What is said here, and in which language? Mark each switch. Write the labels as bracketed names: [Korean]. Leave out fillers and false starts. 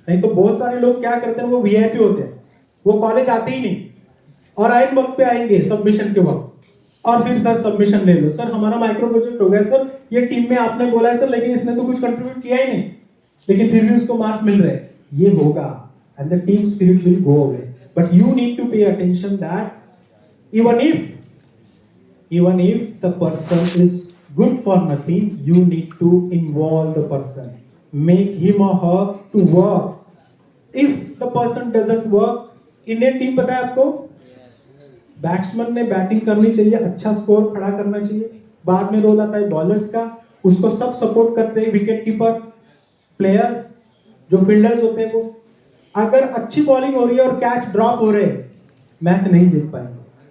[Hindi] नहीं तो बहुत सारे लोग क्या करते हैं, वो वीआईपी होते हैं, वो कॉलेज आते ही नहीं और आइन वक्त पे आएंगे सबमिशन के वक्त, और फिर सर सबमिशन ले लो, सर हमारा माइक्रो प्रोजेक्ट हो गया, सर ये टीम में आपने बोला है सर, लेकिन इसने तो कुछ कंट्रीब्यूट किया ही नहीं, लेकिन फिर भी उसको मार्क्स मिल रहे हैं। ये होगा [English] And the team spirit will go away. But you need to pay attention that even if the person is good for nothing, you need to involve the person, make him or her to work. If the person doesn't work, [Hindi] Indian team पता है आपको, batsman ने batting करनी चाहिए, अच्छा score खड़ा करना चाहिए, बाद में रोल आता है बॉलर्स का, उसको सब सपोर्ट करते हैं, विकेट कीपर, प्लेयर्स, जो फील्डर्स होते हैं, वो अगर अच्छी बॉलिंग हो रही है और कैच ड्रॉप हो रहे हैं, मैच नहीं जीत पाएंगे।